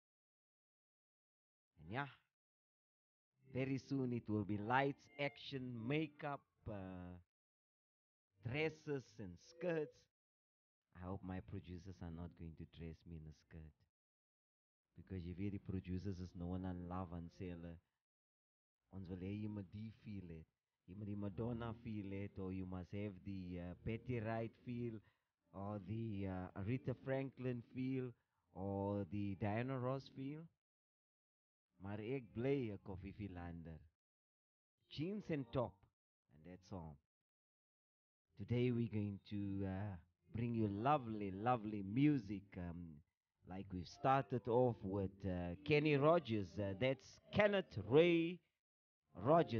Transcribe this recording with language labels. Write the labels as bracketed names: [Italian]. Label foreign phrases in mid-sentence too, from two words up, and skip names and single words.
[English] And yeah, very soon it will be lights, action, makeup, dresses, and skirts. I hope my producers are not going to dress me in a skirt. [Afrikaans] Because je weet die producers is [English] no one [Afrikaans] aan love en sê hulle, ons wil hê jy moet die feel het. Jy moet die Madonna feel het, [English] or you must have the Betty Wright feel, or the Aretha Franklin feel, or the Diana Ross feel. [Afrikaans] Maar ek bly 'n koffielander. [English] Jeans and top, and that's all. Today we're going to bring you lovely, lovely music. Like we've started off with Kenny Rogers. That's Kenneth Ray Rogers.